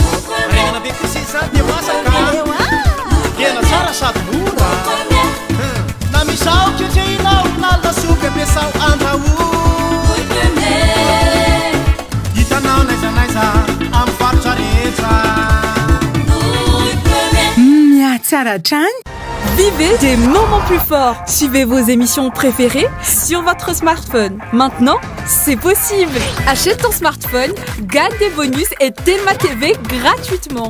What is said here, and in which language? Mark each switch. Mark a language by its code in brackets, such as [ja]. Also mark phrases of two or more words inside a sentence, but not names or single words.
[mg] regna be kosisa dia masaka tena tsara sady mora na misao ketreinao na lasopy ampiasao andrahoy hitanao naizanaiza amin'ny faritra rehetra. Tsara trany. [fr] Vivez des moments plus forts. Suivez vos émissions préférées sur votre smartphone. Maintenant, c'est possible. Achète ton smartphone, gagne des bonus et Telma TV gratuitement.